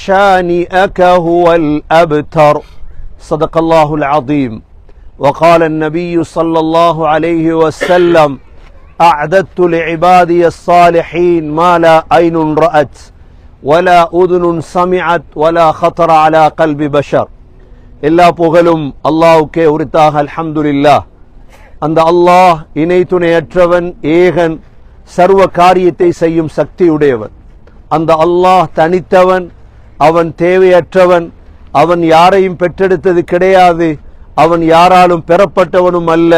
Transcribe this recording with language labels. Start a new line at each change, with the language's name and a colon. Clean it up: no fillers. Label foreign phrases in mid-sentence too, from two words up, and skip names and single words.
Arabic: شانئك هو الأبتر صدق الله العظيم وقال النبي صلى الله عليه وسلم أعددت لعبادي الصالحين ما لا عين رأت ولا أذن سمعت ولا خطر على قلب بشر
Tamil: எல்லா புகழும் அல்லாஹ்வுக்கே உரித்தாக அல்ஹம்துலில்லாஹ். அந்த அல்லாஹ் இணை துணையற்றவன், ஏகன், சர்வ காரியத்தை செய்யும் சக்தியுடையவன். அந்த அல்லாஹ் தனித்தவன், அவன் தேவையற்றவன், அவன் யாரையும் பெற்றெடுத்தது கிடையாது, அவன் யாராலும் பெறப்பட்டவனும் அல்ல.